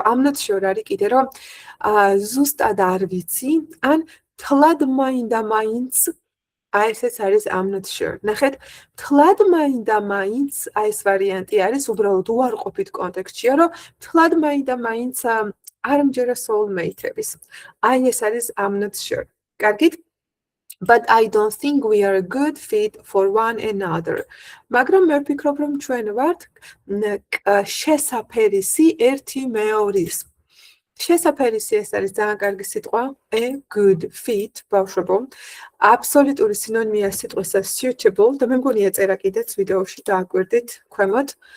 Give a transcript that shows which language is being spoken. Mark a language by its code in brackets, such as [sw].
[en] I'm not sure [ka] არის კიდე რომ ზუსტად არ ვიცი, ან თლად მაინდა-მაინც აი ესეც არის I'm not sure. ნახეთ, თლად მაინდა-მაინც აი ეს ვარიანტი არის უბრალოდ უარყოფით კონტექსტშია, რომ თლად მაინდა-მაინც არ მჯერა soulmate-ების. აი ეს არის [en] I'm not sure. [ka] კარგით? [en] But I don't think we are a good fit for one another. [ka] მაგრამ მე ვფიქრობ, რომ ჩვენ ვართ შესაფერისი ერთი მეორის. შესაფერისი ეს არის ძალიან კარგი სიტყვა, [en] a good fit, [ka] ბავშვებო. აბსოლუტური სინონიმია სიტყვისა suitable და მე მგონი ეწერა კიდეც ვიდეოში დააკვირდით ქვემოთ.